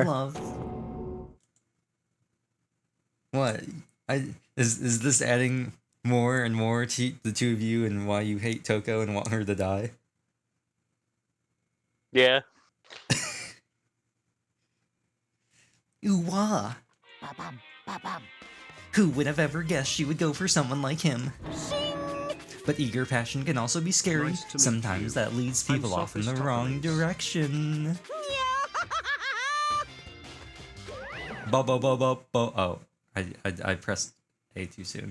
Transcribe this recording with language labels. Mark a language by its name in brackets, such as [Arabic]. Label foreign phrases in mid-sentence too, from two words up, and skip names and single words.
[English] love. What? Is this adding more and more to the two of you and why you hate Toko and want her to die? Yeah. Ooh-wah. Ba-bum, ba-bum. Who would have ever guessed she would go for someone like him? But eager passion can also be scary. Nice to meet Sometimes you. that leads I'm people off in the Sophie's wrong Toppings. direction. Oh, I pressed A too soon.